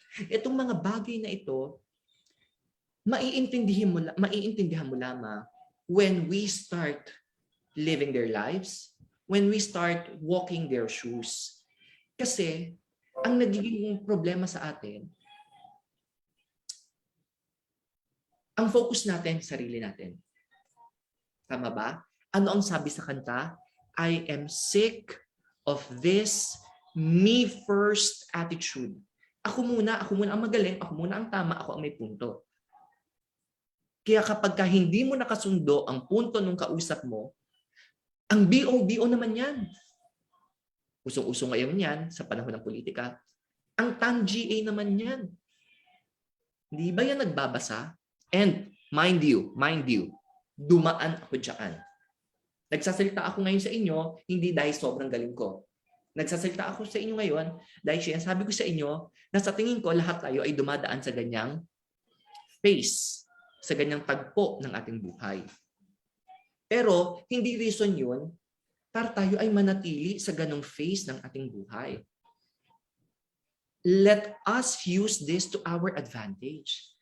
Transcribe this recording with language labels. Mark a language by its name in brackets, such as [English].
[Filipino] Itong mga bagay na ito, maiintindihan mo lamang [English] when we start living their lives, when we start walking their shoes. [Filipino] Kasi, ang nagiging problema sa atin, ang focus natin, sarili natin. Tama ba? Ano ang sabi sa kanta? [English] I am sick of this me first attitude. [Filipino] Ako muna ang magaling, ako muna ang tama, ako ang may punto. Kaya kapag hindi mo nakasundo ang punto ng kausap mo, ang BO naman yan. Usong-usong ngayon yan sa panahon ng politika. Ang TAN-GA naman yan. Hindi ba yan nagbabasa? [English] And mind you, [Filipino] dumaan ako dyan. Nagsasalita ako ngayon sa inyo, hindi dahil sobrang galing ko. Nagsasalita ako sa inyo ngayon dahil sabi ko sa inyo na sa tingin ko lahat tayo ay dumadaan sa ganyang phase, sa ganyang tagpo ng ating buhay. Pero hindi reason yun para tayo ay manatili sa ganong phase ng ating buhay. [English] Let us use this to our advantage.